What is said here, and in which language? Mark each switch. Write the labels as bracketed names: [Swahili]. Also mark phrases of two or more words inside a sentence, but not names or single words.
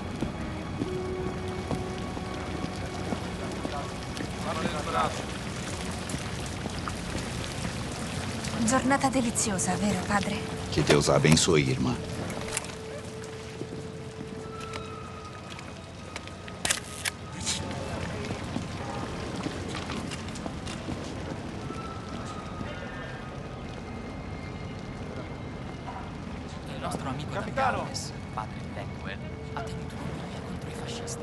[Italian] Giornata deliziosa, vero padre? [Portuguese] Que Deus a abençoe, irmã. [Italian] Il nostro amico Galles, padre Blackwell, ha tenuto una via contro i fascisti.